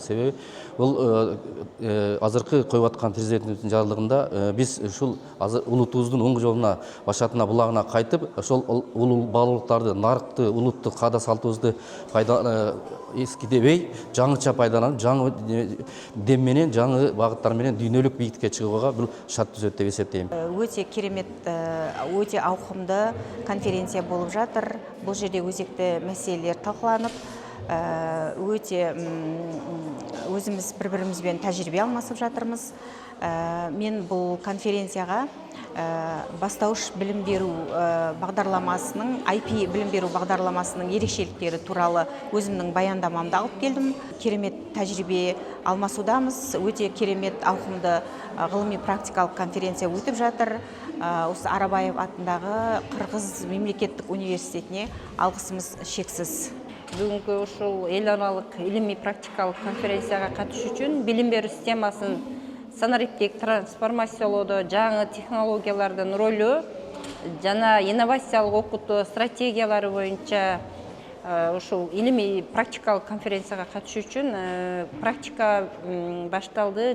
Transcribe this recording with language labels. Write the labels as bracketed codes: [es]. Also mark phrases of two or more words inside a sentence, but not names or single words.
[ky] Себеби бул азыркы коюп аткан президентибиздин жарлыгында биз ушул улутубуздун оң жолуна, башатына, булагына кайтып, ошол улуу баалуулуктарды, нарыкты, улуттук каада салтыбызды эскидебей, жаңыча пайдаланып, жаңы дем менен, жаңы багыттар менен дүйнөлүк бийиктикке чыгууга бул шарт түзөт деп эсептейм. [kk] Өте керемет, өте ауқымды конференция болуп жатыр. Бул жерде өзекті мәселелер талқыланып, өте өзіміз бір-бірімізбен тәжірибе алмасып жатырмыз. Мен бұл конференцияға бастауыш білім беру бағдарламасының, IP білім беру бағдарламасының ерекшеліктері туралы өзімнің баяндамамды алып келдім. Керемет тәжірибе алмасудамыз, өте керемет ауқымды ғылыми практикалық конференция өтіп жатыр. Осы Арабаев атындағы Қырғыз мемлекеттік университетіне алғысымыз шексіз. [ky] бүгүнкү ушул эл аралык илимий практикалык конференцияга катышуу үчүн билим берүү системасын санариптик трансформациялоодо жаңы технологиялардын ролу жана инновациялык окутуу стратегиялары боюнча ушул илимий практикалык конференцияга катышуу үчүн практика башталды.